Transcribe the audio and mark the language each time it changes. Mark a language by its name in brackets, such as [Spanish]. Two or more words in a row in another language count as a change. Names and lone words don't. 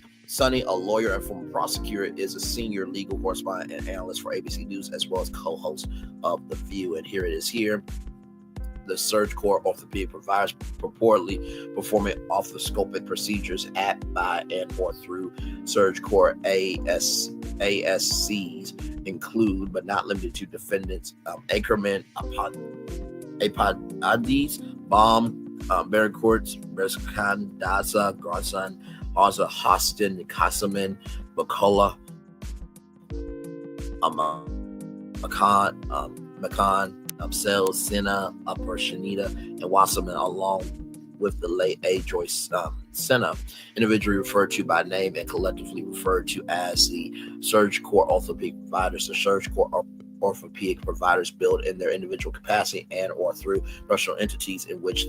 [English] Sonny, a lawyer and former prosecutor, is a senior legal correspondent and analyst for ABC News, as well as co-host of The View. And here it is here. The SurgCorp orthopedic providers purportedly performing arthroscopic procedures at, by, and or through SurgCorp ASCs include, but not limited to, defendants Ackerman, Apodides, Baum, Bearcourt, Berskan, Daza, Garson, Haza, Hostin, Kassaman, McCullough, Macan, Sales, Senna, Upper Shanita, and Wasserman, along with the late A. Joyce Senna, individually referred to by name and collectively referred to as the SurgCorp orthopedic providers. The SurgCorp orthopedic providers build in their individual capacity and or through professional entities in which